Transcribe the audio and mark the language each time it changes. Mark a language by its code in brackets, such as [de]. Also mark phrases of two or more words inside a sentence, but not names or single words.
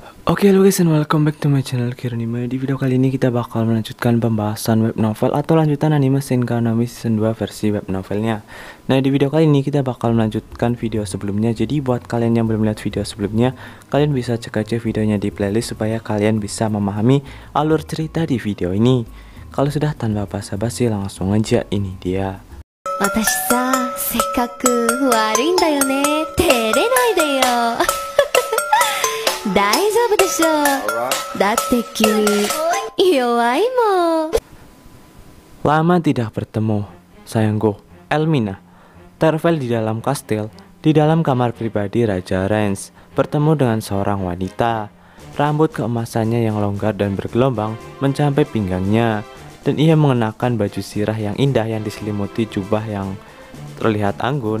[id] Oke halo [en] guys, and welcome back to my channel Kiranime. [id] Di video kali ini kita bakal melanjutkan pembahasan web novel atau lanjutan anime Shinka Nami Season 2 versi web novelnya. Nah, di video kali ini kita bakal melanjutkan video sebelumnya. Jadi buat kalian yang belum lihat video sebelumnya, kalian bisa cek aja videonya di playlist supaya kalian bisa memahami alur cerita di video ini. Kalau sudah, tanpa basa-basi langsung aja, ini dia. [ja] 私さ、せっかく悪いんだよね。照れないでよ。大丈夫でしょ。だって君弱いもん。 [id] Lama tidak bertemu, sayangku. Elmina. Tervel di dalam kastil, di dalam kamar pribadi Raja Rens, bertemu dengan seorang wanita. Rambut keemasannya yang longgar dan bergelombang mencapai pinggangnya, dan ia mengenakan baju sirah yang indah yang diselimuti jubah yang terlihat anggun.